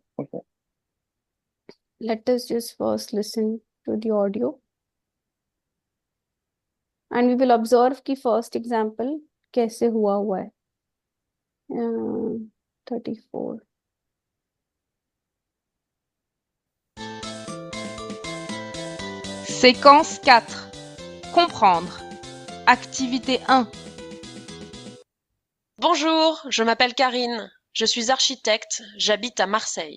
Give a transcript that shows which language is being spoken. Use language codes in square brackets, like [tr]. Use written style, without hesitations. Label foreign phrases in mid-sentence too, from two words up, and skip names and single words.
[en] ओके। Let us just first listen to the audio and we will observe कि first example [hi] कैसे हुआ है। [en] 34। [fr] Séquence 4. Comprendre. Activité 1. Bonjour, je m'appelle Karine, je suis architecte, j'habite à Marseille.